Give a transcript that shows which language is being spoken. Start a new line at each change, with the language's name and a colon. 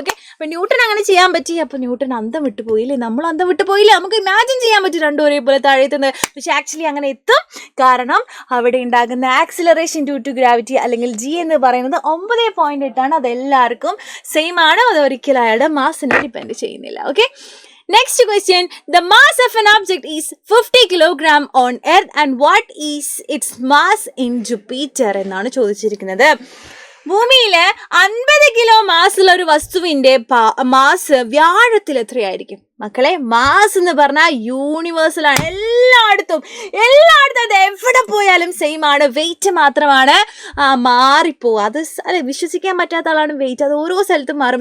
Malayalam: Okay, അപ്പൊ newton അങ്ങനെ ചെയ്യാൻ പറ്റി. അപ്പൊ ന്യൂട്ടൺ അന്തം വിട്ടു പോയില്ലേ, നമ്മൾ അന്തം വിട്ടു പോയില്ലേ. നമുക്ക് ഇമാജിൻ ചെയ്യാൻ പറ്റും രണ്ടും ഒരേപോലെ താഴെത്തുന്നത്. പക്ഷെ ആക്ച്വലി അങ്ങനെ എത്തും. കാരണം അവിടെ ഉണ്ടാകുന്ന ആക്സിലറേഷൻ ഡ്യൂ ടു ഗ്രാവിറ്റി അല്ലെങ്കിൽ ജി എന്ന് പറയുന്നത് 9.8 ആണ്. അതെല്ലാവർക്കും സെയിം ആണ്. അത് ഒരിക്കലും അയാളുടെ മാസിനെ ഡിപ്പെൻഡ് ചെയ്യുന്നില്ല.
English: okay, next question, the mass of an object is 50 kilogram on earth and what is its mass in Jupiter
Malayalam: എന്നാണ് ചോദിച്ചിരിക്കുന്നത്. ഭൂമിയില് 50 കിലോ മാസുള്ള ഒരു വസ്തുവിന്റെ മാസ് വ്യാഴത്തിൽ എത്രയായിരിക്കും? മക്കളെ, മാസ് എന്ന് പറഞ്ഞാൽ യൂണിവേഴ്സൽ ആണ്. എല്ലായിടത്തും അത് എവിടെ പോയാലും സെയിം ആണ്. വെയിറ്റ് മാത്രമാണ് മാറിപ്പോവുക. അത് അല്ലെ വിശ്വസിക്കാൻ പറ്റാത്ത ആളാണ് വെയിറ്റ്. അത് ഓരോ സ്ഥലത്തും മാറും.